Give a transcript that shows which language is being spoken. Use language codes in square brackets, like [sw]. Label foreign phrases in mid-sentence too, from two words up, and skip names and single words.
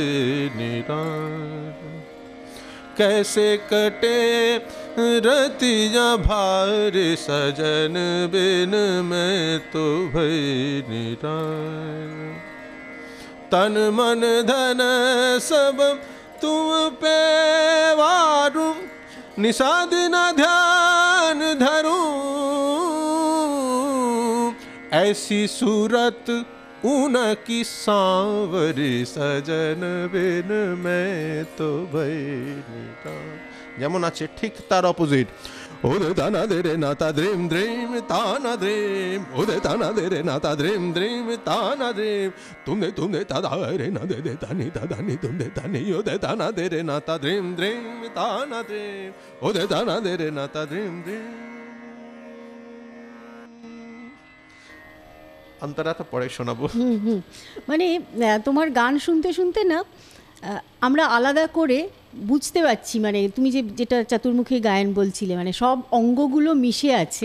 [hi] निराश कैसे कटे रतिया भार सजन बिन मैं तो भई निराश तन मन धन सब तुम पे वारूं निषादिन ध्यान धरूं ऐसी सूरत उनकी सांवरी सजन बिन मैं तो भई निराश। [bn] যেমন আছে ঠিক তার অপোজিট Ude tana dere nata dream dream tana dream ude tana dere nata dream dream tana dream tunde tada re na de tani tunde tani ude tana dere nata dream dream tana dream ude tana dere nata dream dream অন্তরাটা পরে শোনাবো। মানে তোমার গান শুনতে শুনতে না আমরা আলাদা করে বুঝতে পারছি, মানে তুমি যেটা চতুর্মুখী গায়ন বলছিলে, মানে সব অঙ্গগুলো মিশে আছে।